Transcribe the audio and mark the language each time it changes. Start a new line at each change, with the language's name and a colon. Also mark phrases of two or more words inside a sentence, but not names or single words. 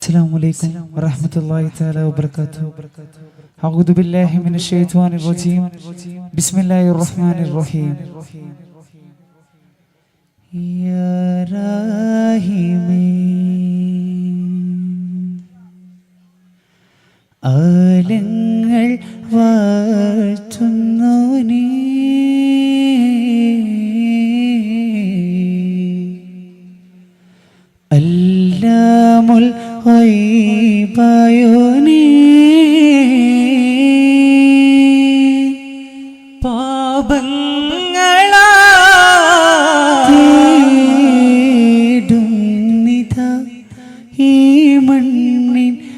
Arabic: السلام عليكم ورحمة الله تعالى وبركاته. أعوذ بالله من الشيطان الرجيم. بسم الله الرحمن الرحيم. يا راحمين
Malayalam: ആലങ്ങൾ വാഴ്ത്തുന്നു നീ അല്ലാമുൽ ഗൈബായോ നീ പാപങ്ങളാ തേടുന്നിതാ ഈ മണ്ണിൻ